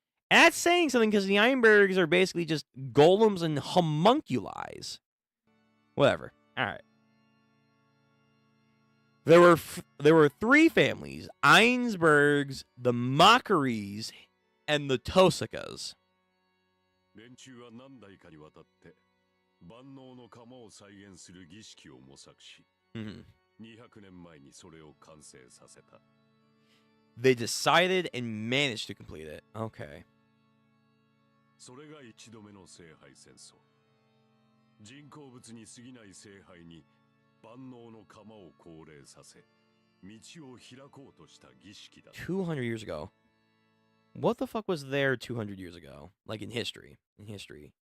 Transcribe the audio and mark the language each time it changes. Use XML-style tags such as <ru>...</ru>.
<en>And that's saying something because the Ironbergs are basically just golems and homunculi's. Whatever. All right. There were three families: Einsbergs, the Mockeries, and the Tosikas.</en> <ja>連中は何代かにわたって万能の釜を再現する儀式を模索し、200年前にそれを完成させた。</ja> <en>They decided and managed to complete it. Okay.</en> <ja>それが一度目の聖杯戦争。人工物に過ぎない聖杯に万能の釜を降霊させ、道を開こうとした儀式だ。</ja> <en>200 years ago. What the fuck was there 200 years ago? Like in history. In history.</en>